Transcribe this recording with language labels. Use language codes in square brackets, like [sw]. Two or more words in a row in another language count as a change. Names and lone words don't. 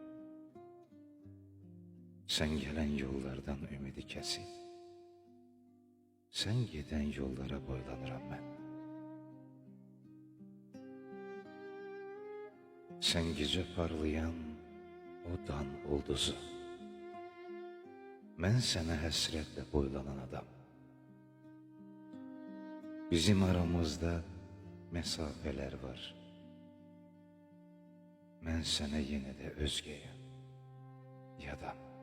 [tr] Sen gelen yollardan ümidi kesip, sen giden yollara boylanıram mən. Sen gece parlayan [az] o dan ulduzu, mən sənə həsrətlə boylanan adam. [tr] Bizim aramızda mesafeler var. [az] Mən sənə yenə də özgəyəm, yadam.